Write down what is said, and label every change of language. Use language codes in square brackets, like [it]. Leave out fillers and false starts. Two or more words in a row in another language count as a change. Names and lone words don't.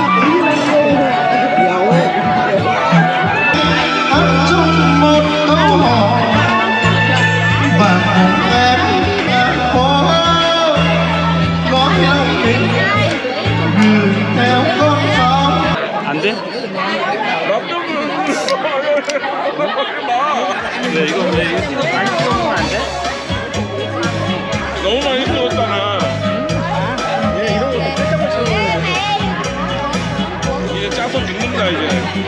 [vi] hát trong một câu hò và cùng em có nói lòng mình gửi theo con sóng. [ko] 안 돼? 왜 이거 많이 찍어주면 안 돼? 너무 많이 찍었잖아. 이런 거 살짝만 찍어주면 이제 짜서 죽는다 이제.